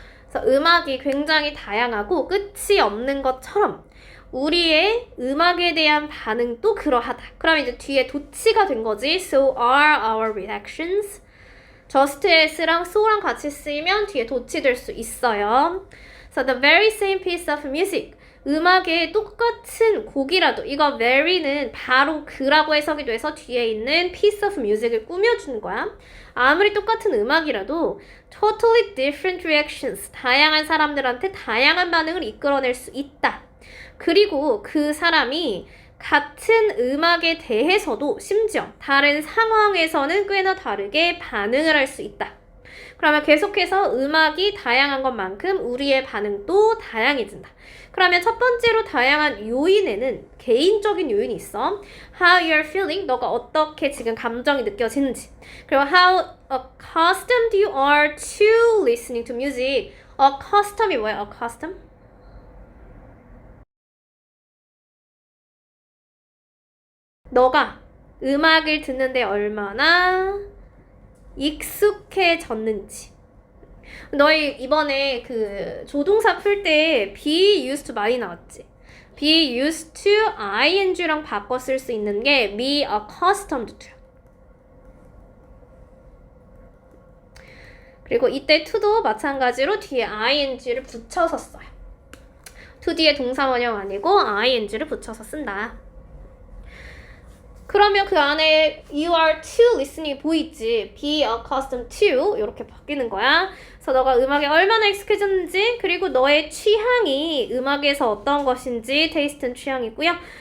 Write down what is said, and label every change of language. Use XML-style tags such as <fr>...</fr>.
<ko>그래서 음악이 굉장히 다양하고 끝이 없는 것처럼 우리의 음악에 대한 반응도 그러하다. 그럼 이제 뒤에 도치가 된 거지.</ko> <en>So are our reactions.</en> <ko>just as랑 so랑 같이 쓰이면 뒤에 도치 될 수 있어요.</ko> <en>So the very same piece of music.</en> <ko>음악의 똑같은 곡이라도 이거 very는 바로 그라고 해석이 돼서 뒤에 있는</ko> <en>piece of music</en> <ko>을 꾸며주는 거야. 아무리 똑같은 음악이라도</ko> <en>totally different reactions.</en> <ko>다양한 사람들한테 다양한 반응을 이끌어낼 수 있다. 그리고 그 사람이 같은 음악에 대해서도 심지어 다른 상황에서는 꽤나 다르게 반응을 할 수 있다. 그러면 계속해서 음악이 다양한 것만큼 우리의 반응도 다양해진다. 그러면 첫 번째로 다양한 요인에는 개인적인 요인이 있어.</ko> <en>How you're feeling,</en> <ko>너가 어떻게 지금 감정이 느껴지는지.</ko> <en>그리고 how accustomed you are to listening to music.</en> <ko>accustom이 뭐야?</ko> <en>accustom?</en> <ko>너가 음악을 듣는데 얼마나 익숙해졌는지. 너희 이번에 그 조동사 풀 때</ko> <en>be used to</en> <ko>많이 나왔지.</ko> <en>be used to ing랑</en> <ko>바꿔 쓸 수 있는 게</ko> <en>be accustomed to.</en> <ko>그리고 이때 to도 마찬가지로 뒤에 ing를 붙여서 써요. to 뒤에 동사 원형 아니고 ing를 붙여서 쓴다. 그러면 그 안에</ko> <en>you are to listening</en> <ko>이 보이지.</ko> <en>be accustomed to</en> <ko>이렇게 바뀌는 거야. 그래서 너가 음악에 얼마나 익숙해졌는지 그리고 너의 취향이 음악에서 어떤 것인지 테이스트는 취향이고요.</ko>